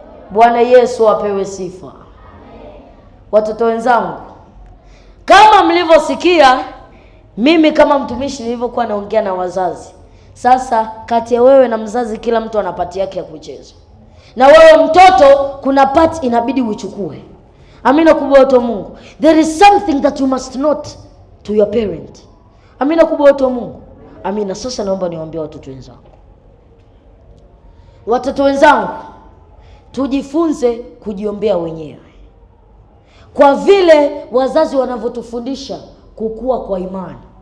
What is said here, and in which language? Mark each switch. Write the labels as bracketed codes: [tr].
[sw] Bwana Yesu apewe sifa. Watoto wenzangu, kama mlivyosikia mimi kama mtumishi nilivyokuwa naongea na wazazi, sasa kati ya wewe na mzazi kila mtu ana pati yake ya kucheza. Na wewe mtoto kuna part inabidi uchukue. Amina kubwa watu wa Mungu. [en] There is something that you must note to your parent. [sw] Amina kubwa watu wa Mungu. Amina. Sasa naomba niwaambie watoto wenzangu. Watoto wenzangu, tujifunze kujiombea wenyewe. Kwa vile wazazi wanavyotufundisha kukua kwa imani.